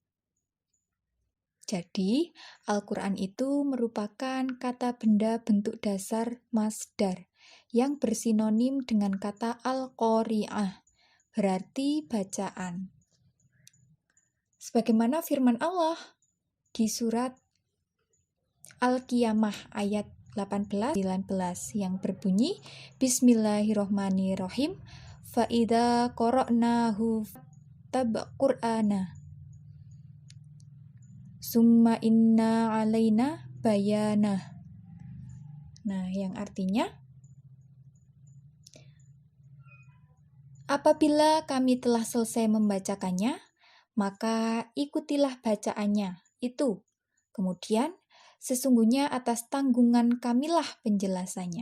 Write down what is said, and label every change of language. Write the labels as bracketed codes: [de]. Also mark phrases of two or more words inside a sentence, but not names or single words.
[id] Jadi, Al-Quran itu merupakan kata benda bentuk dasar masdar yang bersinonim dengan kata al-qari'ah, berarti bacaan. Sebagaimana firman Allah di surat Al-Qiyamah ayat 18-19 yang berbunyi, [ar] بسم الله الرحمن الرحيم، فإذا قرأناه فاتبع قرآنه ثم إن علينا بيانه. [id] Nah, yang artinya, apabila kami telah selesai membacakannya, maka ikutilah bacaannya itu. Kemudian, sesungguhnya atas tanggungan kamilah penjelasannya.